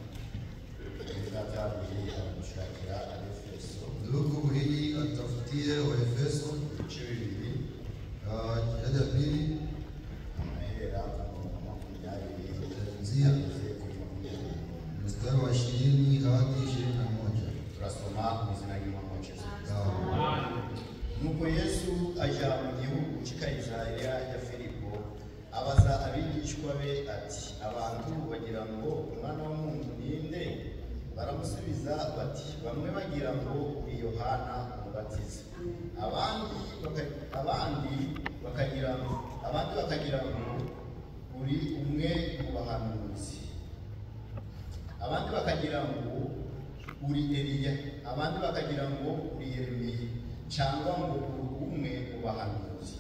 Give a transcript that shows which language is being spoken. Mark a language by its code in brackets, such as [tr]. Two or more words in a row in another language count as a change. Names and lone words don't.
[sw] Ndugu hili atafutie Waefeso ya pili mstari wa 20 hadi 21. [rw] Tunasoma mizina y'Imana. Nuko Yesu aja mu gihugu cy'Isirayeli ya Filipo abaza abigishwa be ati abantu bagira ngo umwana w'umuntu ninde? Baramusubiza bati bamwe bagira ngo uri Yohana umubatiza, abandi bakagira ngo uri umwe mu bahanuzi, abandi bakagira ngo uri Eliya, abandi bakagira ngo uri Yeremiya cyangwa ngo uri umwe mu bahanuzi.